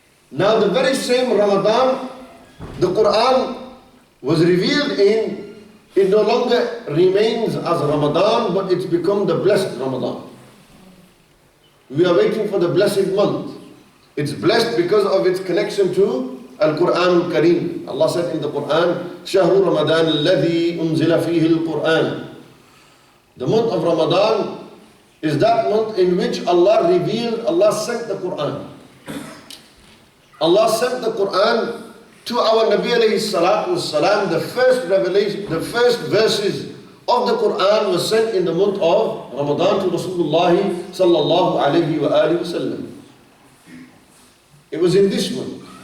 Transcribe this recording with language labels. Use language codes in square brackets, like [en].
[en] Now the very same Ramadan the Quran was revealed in, it no longer remains as Ramadan, but it's become the blessed Ramadan. We are waiting for the blessed month. It's blessed because of its connection to Al-Quran Al-Kareem. Allah said in the Quran, [ar] شَهْرُ رَمَضَانَ الَّذِي أُنزِلَ فِيهِ الْقُرْآنِ. [en] The month of Ramadan is that month in which Allah revealed, Allah sent the Quran. Allah sent the Quran to our Nabi alayhi salatu wassalam. The first revelation, the first verses of the Quran was sent in the month of Ramadan to Rasulullah sallallahu alayhi wa alihi wasallam. It was in this month.